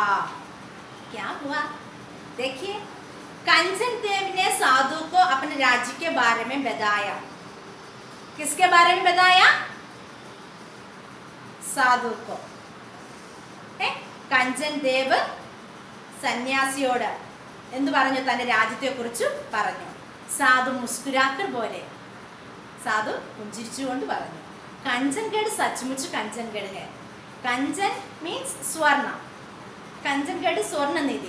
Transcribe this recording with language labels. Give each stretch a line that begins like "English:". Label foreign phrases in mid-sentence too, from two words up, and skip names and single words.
Hindi: क्या हुआ? देखिए, कंचन देव ने साधु को अपने राज्य के बारे में बताया. किसके बारे में बताया? साधु को.
Malayalam: कंचन देव സന്യാസിയോട് എന്ത് പറഞ്ഞു? തന്റെ രാജ്യത്തെ കുറിച്ച് പറഞ്ഞു.
Hindi: साधु मुस्कुराकर
Malayalam: പോലെ, സാധു പുഞ്ചിരിച്ചുകൊണ്ട് പറഞ്ഞു,
Hindi: कंचनगढ़ सचमुच कंचनगढ़ है.
Malayalam: കഞ്ചൻ മീൻസ് സ്വർണം. കഞ്ചൻഗഡ് സ്വർണ്ണനിധി.